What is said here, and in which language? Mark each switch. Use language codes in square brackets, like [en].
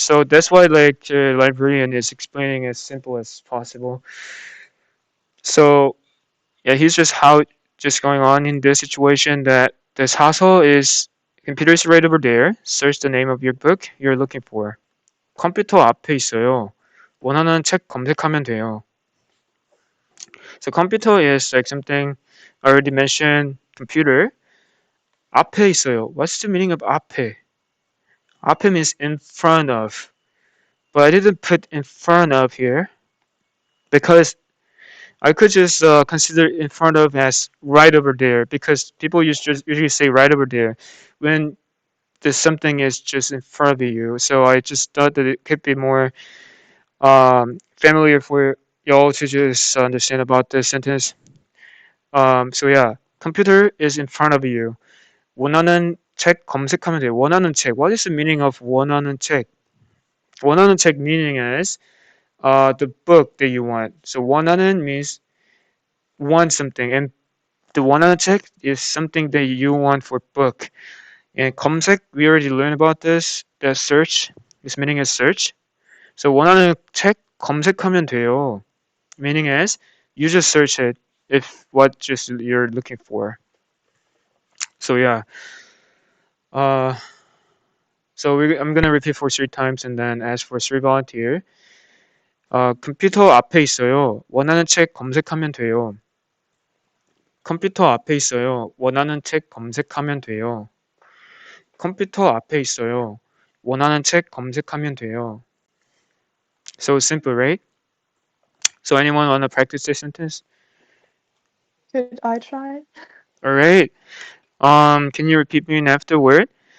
[en] So that's why like librarian is explaining as simple as possible. So yeah, he's just going on in this situation that this hassle is computer is right over there. Search the name of your book you're looking for. [ko] 컴퓨터 앞에 있어요. 원하는 책 검색하면 돼요. [en] So computer is like something I already mentioned. [ko] Computer. 앞에 있어요. [en] What's the meaning of 앞에? 앞에 means in front of, but I didn't put in front of here because I could just consider in front of as right over there because people usually say right over there when there's something is just in front of you. So I just thought that it could be more familiar for y'all to just understand about this sentence. So yeah, computer is in front of you. [ko] 원하는 책 검색하면 돼요. 원하는 책. [en] What is the meaning of [ko] 원하는 책? [en] 원하는 책 meaning is the book that you want. So 원하는 means want something, and the [ko] 원하는 책 [en] is something that you want for book. And 검색, we already learned about this. The search, this meaning is search. [ko] So 원하는 책 검색하면 돼요. [en] Meaning is you just search it if what just you're looking for. So yeah. Uh, I'm gonna repeat for 3 times and then ask for 3 volunteer. [ko] 컴퓨터 앞에 있어요. 원하는 책 검색하면 돼요. 컴퓨터 앞에 있어요. 원하는 책 검색하면 돼요. 컴퓨터 앞에 있어요. 원하는 책 검색하면 돼요. [en] So simple, right? So anyone want to practice this sentence? Could I try? All right. Can you repeat me afterward?